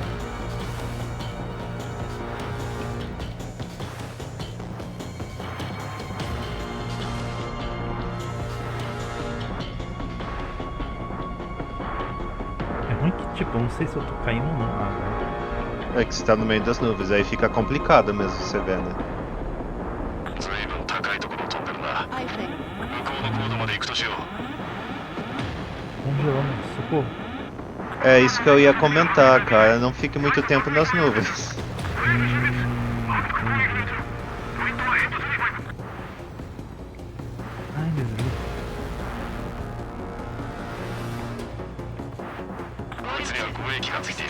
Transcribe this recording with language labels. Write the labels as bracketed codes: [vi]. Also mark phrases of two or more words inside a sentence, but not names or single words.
[pt] É ruim que tipo, eu não sei se eu tô caindo ou não. É que você tá no meio das nuvens, aí fica complicado mesmo você ver, né? [ja] 随分高いところを飛んでるな。向こうの高度まで行くとしよう。 [pt] Congelando, socorro. É isso que eu ia comentar, cara. Não fique muito tempo nas nuvens. Entendi. Ai, meu Deus. [ja] こいつには護衛機がついている。